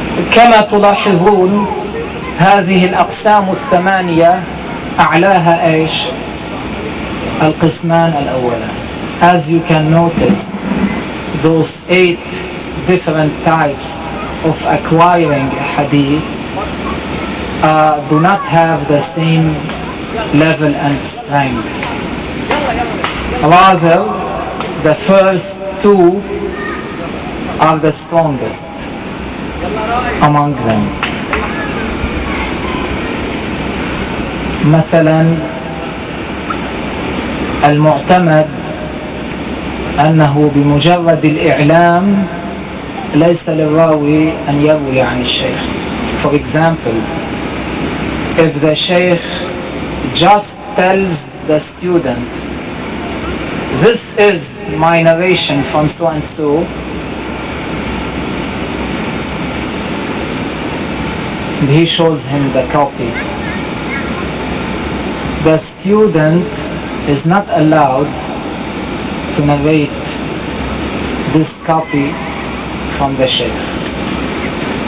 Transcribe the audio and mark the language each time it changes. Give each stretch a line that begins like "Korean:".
Arabic: كما تلاحظون هذه الأقسام الثمانية أعلاها إيش؟ القسمان الأولان.
English: As you can notice, those eight different types of acquiring hadith do not have the same level and strength. Rather, the first two are the strongest among them.
Arabic: مثلا المعتمد أنه بمجرد الإعلام ليس للراوي أن يروي عن الشيخ.
English: For example, if the sheikh just tells the student, this is my narration from so and so, and he shows him the copy, the student is not allowed to narrate this copy from the sheikh.